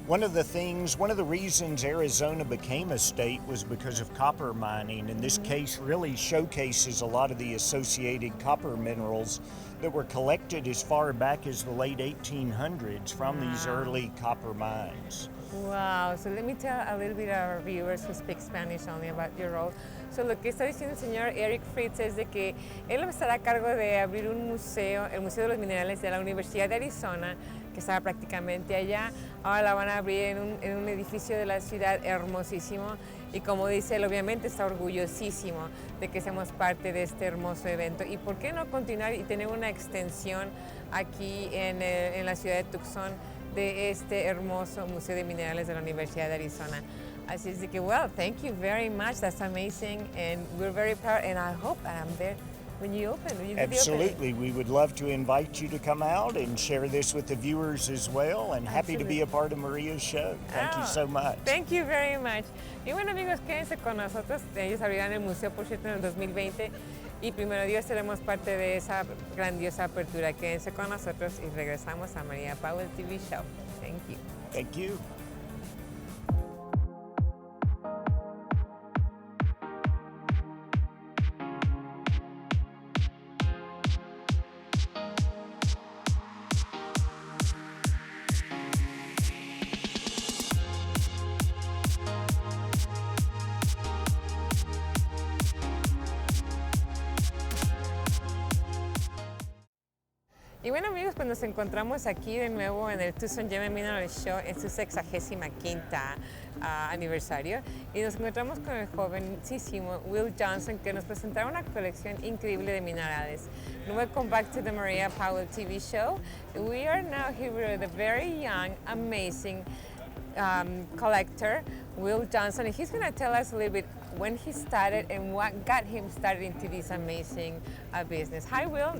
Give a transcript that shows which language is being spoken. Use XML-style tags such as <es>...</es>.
<en>One of the reasons Arizona became a state was because of copper mining, and this case really showcases a lot of the associated copper minerals that were collected as far back as the late 1800s from these early copper mines. Wow, so let me tell a little bit of our viewers who speak Spanish only about your role.</en> <es>So lo que está diciendo el señor Eric Fritz es de que él estará a cargo de abrir un museo, el Museo de los Minerales de la Universidad de Arizona, que estaba prácticamente allá. Ahora la van a abrir en un edificio de la ciudad hermosísimo. Y como dice él, obviamente está orgullosísimo de que seamos parte de este hermoso evento. ¿Y por qué no continuar y tener una extensión aquí en la ciudad de Tucson de este hermoso Museo de Minerales de la Universidad de Arizona? Así es de que,</es> <en>well, thank you very much. That's amazing. And we're very proud. And I hope I'm there when you open. When you do the Absolutely. We would love to invite you to come out and share this with the viewers as well. And happy to be a part of Maria's show. Thank you so much. Thank you very much.</en> <es>Y bueno, amigos, quédense con nosotros. Ellos abrirán el museo, por cierto, en el 2020. Y primero Dios, seremos parte de esa grandiosa apertura. Quédense con nosotros y regresamos a María Powell TV Show.</es> <en>Thank you. Thank you.</en> <es>Y bueno amigos, pues nos encontramos aquí de nuevo en el Tucson Gem and Mineral Show en su 65ª aniversario y nos encontramos con el jovencísimo Will Johnson que nos presentará una colección increíble de minerales.</es> <en>Welcome back to the Maria Powell TV show. We are now here with a very young, amazing collector, Will Johnson, and he's going to tell us a little bit when he started and what got him started into this amazing business. Hi, Will.</en>